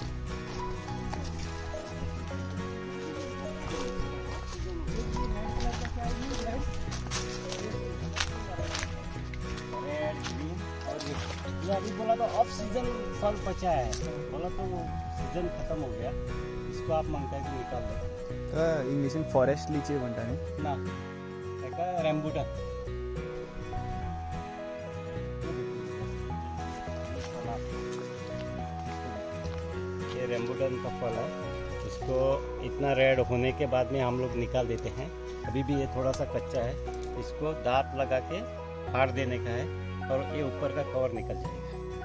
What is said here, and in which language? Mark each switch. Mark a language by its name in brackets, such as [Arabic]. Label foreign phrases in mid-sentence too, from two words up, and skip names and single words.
[Hindi] रेड, ग्रीन और ये अभी बोला तो [English] off season [Hindi] फल बचा है, बोला तो वो सीजन खत्म हो गया। इसको आप मांगता है कि निकाल दो [Konkani] इंग्लिशीन [English] forest lychee [Konkani] म्हणटा न्ही [Hindi] ना। एका रैम्बूटन ये रैम्बूटन का फल है। इसको इतना रेड होने के बाद में हम लोग निकाल देते हैं। अभी भी ये थोड़ा सा कच्चा है, इसको दांत लगा के फाड़ देने का है और ये ऊपर का कवर निकल जाएगा।